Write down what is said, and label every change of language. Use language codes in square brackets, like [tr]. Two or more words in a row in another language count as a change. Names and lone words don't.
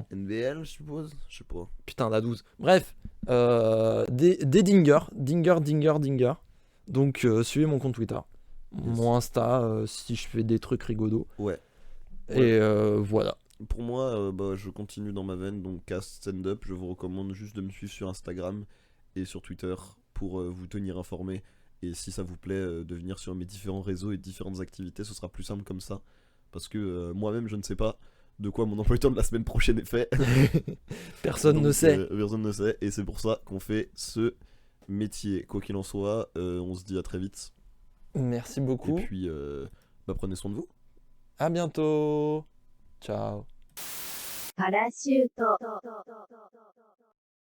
[fr] NBL, je suppose. Je sais pas. Putain, la 12. Bref, des dinger. Donc suivez mon compte Twitter. Mon Insta, si je fais des trucs rigolos. Ouais. Et voilà. Pour moi, je continue dans ma veine, donc cast stand-up. Je vous recommande juste de me suivre sur Instagram et sur Twitter pour vous tenir informé. Et si ça vous plaît, de venir sur mes différents réseaux et différentes activités, ce sera plus simple comme ça. Parce que moi-même, je ne sais pas de quoi mon emploi du temps de la semaine prochaine est fait. Personne ne Donc, sait. Personne ne sait. Et c'est pour ça qu'on fait ce métier. Quoi qu'il en soit, on se dit à très vite. Merci beaucoup. Et puis, prenez soin de vous. À bientôt. Ciao. [ja] パラシュート